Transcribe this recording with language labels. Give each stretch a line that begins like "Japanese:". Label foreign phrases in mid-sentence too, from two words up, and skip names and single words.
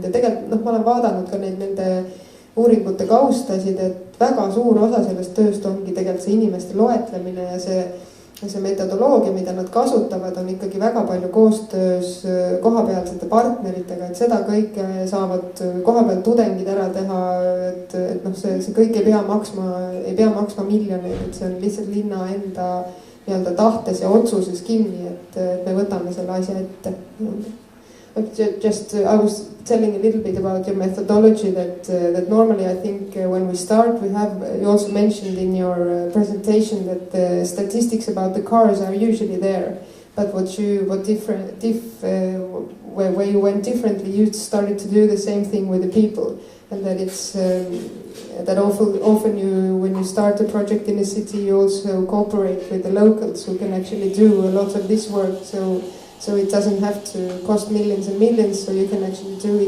Estonian: Ja tegelikult, ma olen vaadanud ka nende uuringute kaustasid, et väga suur osa sellest tööst ongi tegelikult see inimeste loetlemine ja see metodoloogia, mida nad kasutavad, on ikkagi väga palju koostöös kohapealsete partneritega, et seda kõike saavad kohapeal tudengid ära teha, et noh, see kõik ei pea maksma miljoneid, et see on lihtsalt linna enda nii-öelda tahtes ja otsuses kinni, et me võtame selle asja ette.
English: Just I was telling a little bit about your methodology that normally I think when we start you also mentioned in your presentation that the statistics about the cars are usually there, but where you went differently, you started to do the same thing with the people, and that it's that often when you start a project in a city, you also cooperate with the locals who can actually do a lot of this work, so it doesn't have to cost millions and millions, so you can actually do it.